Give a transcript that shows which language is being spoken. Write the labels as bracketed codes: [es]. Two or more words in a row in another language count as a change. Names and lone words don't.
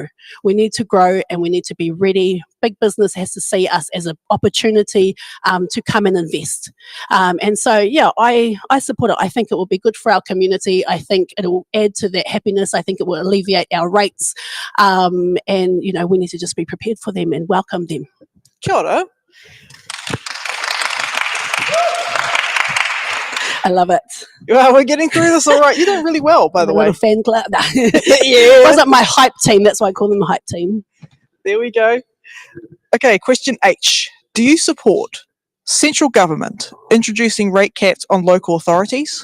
[en] We need to grow and we need to be ready. Big business has to see us as an opportunity to come and invest. I support it. I think it will be good for our community. I think it will add to that happiness. I think it will alleviate our rates. We need to just be prepared for them and welcome them. [mi] Kia ora. [en] I love it. Well, we're getting through this all right. You're doing really well, by the way. Little fan club. Yeah. Wasn't my hype team. That's why I call them the hype team. There we go. Okay, question H. Do you support central government introducing rate caps on local authorities?